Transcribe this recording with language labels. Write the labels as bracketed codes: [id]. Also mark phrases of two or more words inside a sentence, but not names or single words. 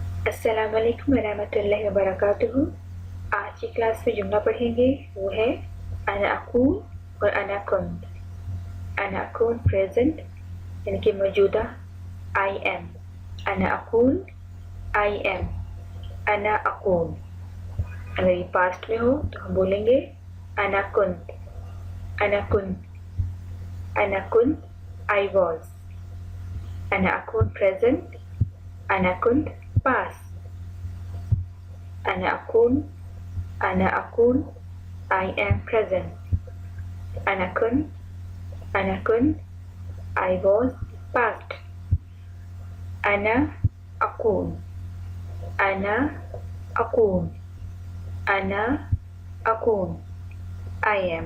[ar] السلام عليكم ورحمة الله وبركاته. [hi] आज की क्लास में जुमला पढ़ेंगे वो है [ar] أنا أكون [hi] और [ar] أنا كنت. أنا أكون [hi] प्रेजेंट यानी कि मौजूदा [en] I am. [ar] أنا أكون [en] I am. [ar] أنا أكون [hi] अगर ये पास्ट में हो तो हम बोलेंगे [ar] أنا كنت. أنا كنت أنا كنت [en] I was. [ar] أنا أكون प्रेजेंट। أنا كنت past. أنا أكون [en] I am present. [ar] أنا كنت [en] I was past. [ar] أنا أكون أنا أكون [en] I am.